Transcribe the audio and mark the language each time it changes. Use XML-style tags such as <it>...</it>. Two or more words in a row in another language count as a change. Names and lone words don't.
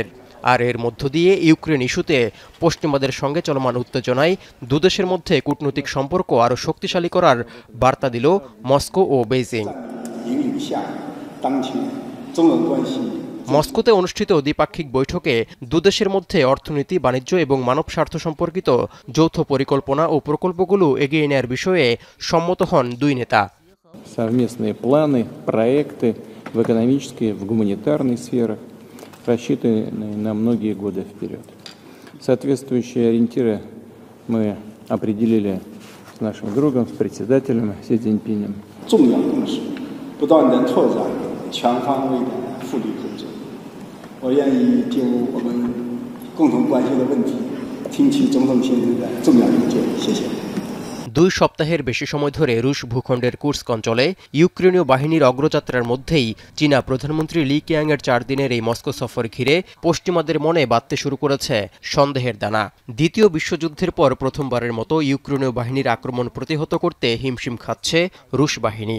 <bn>আর এর মধ্য দিয়ে ইউক্রেন ইস্যুতে পশ্চিমাদের সঙ্গে চলমান উত্তেজনায় দুদেশের মধ্যে কূটনৈতিক সম্পর্ক আরও শক্তিশালী করার বার্তা দিল মস্কো ও বেইজিং। মস্কোতে অনুষ্ঠিত দ্বিপাক্ষিক বৈঠকে দুদেশের মধ্যে অর্থনীতি, বাণিজ্য এবং মানব স্বার্থ সম্পর্কিত যৌথ পরিকল্পনা ও প্রকল্পগুলো এগিয়ে নেওয়ার বিষয়ে সম্মত হন দুই নেতা।</bn> <ru>Совместные планы, проекты в экономической, в гуманитарной сферах, рассчитанные на многие годы вперед. Соответствующие ориентиры мы определили с нашим другом, с председателем Си Цзиньпинем.</ru> <zh>重要共识，不断地拓展全方位的互利合作。我愿意就我们共同关心的问题，听取总统先生的重要意见。谢谢。</zh> <bn>দুই সপ্তাহের বেশি সময় ধরে রুশ ভূখণ্ডের কুর্স্ক অঞ্চলে ইউক্রেনীয় বাহিনীর অগ্রযাত্রার মধ্যেই চীনা প্রধানমন্ত্রী লি কিয়াংয়ের 4 দিনের এই মস্কো সফর ঘিরে পশ্চিমাদের মনে বাড়তে শুরু করেছে সন্দেহের দানা। দ্বিতীয় বিশ্বযুদ্ধের পর প্রথমবারের মতো ইউক্রেনীয় বাহিনীর আক্রমণ প্রতিহত করতে হিমশিম খাচ্ছে রুশ বাহিনী।</bn>